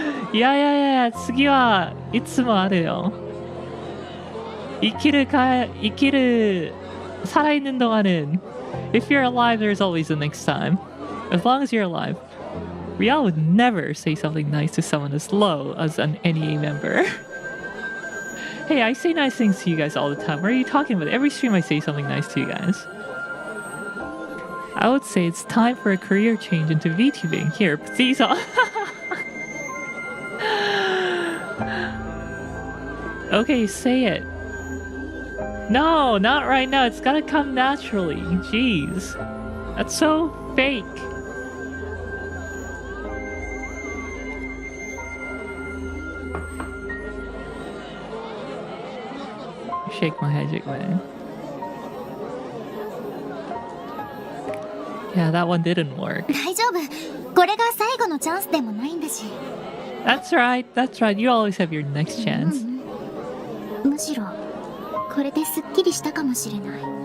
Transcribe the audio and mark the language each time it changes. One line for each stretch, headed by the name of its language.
Japanese: いや次はいつもあるよ。生きる
Korean: 살아있는 동안은
English: if you're alive, there's always the next time. As long as you're alive. Rielle would never say something nice to someone as low as an NEA member. Hey, I say nice things to you guys all the time. What are you talking about? Every stream I say something nice to you guys. I would say it's time for a career change into VTubing. Here, please. Okay, say it. No, not right now. It's gotta come naturally. Jeez. That's so fake. Shake my head, Yeah, that one didn't work.
Japanese: 大丈夫。これが最後のチャンスでもないんだし。
English: That's right. You always have your next chance.
Japanese: むしろこれですっきりしたかもしれない。